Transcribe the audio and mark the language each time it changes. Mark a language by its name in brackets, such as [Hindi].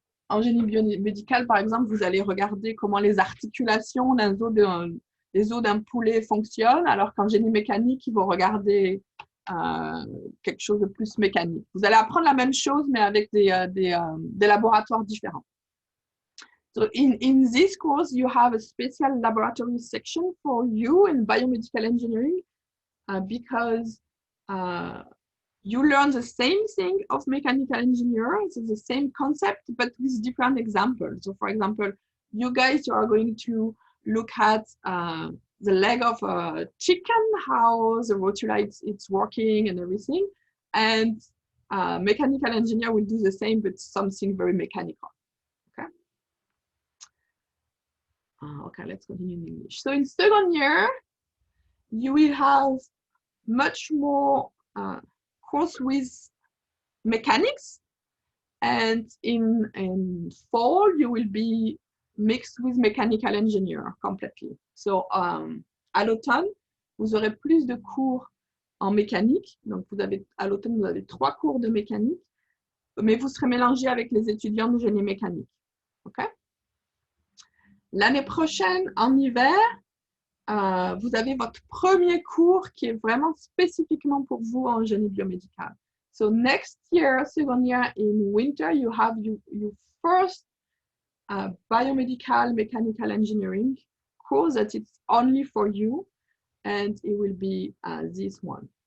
[French] En génie biomédical, par exemple, vous allez regarder comment les articulations des os d'un poulet fonctionnent, alors qu'en génie mécanique, ils vont regarder quelque chose de plus mécanique. Vous allez apprendre la même chose, mais avec des laboratoires différents. [English] So in this course, you have a special laboratory section for you in biomedical engineering because you learn the same thing of mechanical engineer, so the same concept, but with different examples. So for example, you guys, you are going to look at the leg of a chicken, how the rotula it's working and everything. And mechanical engineer will do the same, but something very mechanical. Okay. Okay, let's continue in English. So in second year, you will have much more course with mechanics, and in fall you will be mixed with mechanical engineer completely. [French] So à l'automne, vous aurez plus de cours en mécanique. Donc à l'automne, vous avez 3 cours de mécanique, mais vous serez mélangé avec les étudiants de génie mécanique. Okay? L'année prochaine, en hiver, vous avez votre premier cours qui est vraiment spécifiquement pour vous en génie biomédical. [English] So next year, second year in winter, you have your first biomedical mechanical engineering course that it's only for you, and it will be this one.